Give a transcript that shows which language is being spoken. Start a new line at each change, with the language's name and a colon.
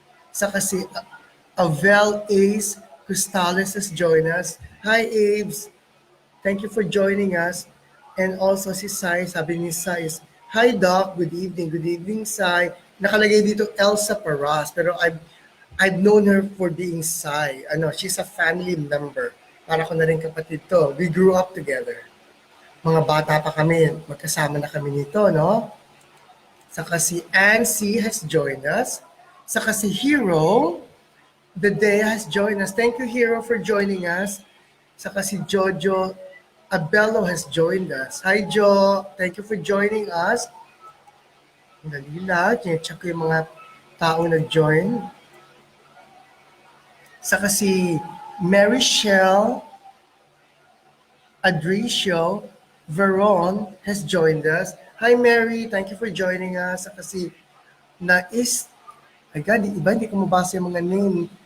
Filipino: Saka si
English: Avel Ace Cristales has joined us. Hi, Aves. Thank you for joining us. And also si Sai,
Filipino: sabi ni
English: Sai is, hi Doc, good evening. Good evening, Sai.
Filipino: Nakalagay dito
English: Elsa Paras, pero I've known her for being Sai. She's a family member.
Filipino: Para ko na rin kapatid to.
English: We grew up together.
Filipino: Mga bata pa kami, magkasama na kami nito, no?
English: Saka si Ansi has joined us. Saka si Hero, the day has joined us. Thank you, Hero, for joining us. Saka si Jojo Abello has joined us. Hi, Jo. Thank you for joining us.
Filipino: Dali lang. Check ko yung mga tao nag-join.
English: Saka si Mary Shell Adricio Veron has joined us. Hi, Mary. Thank you for joining us.
Filipino: Saka si Nais, agad, iba, hindi ko mabasa yung mga name.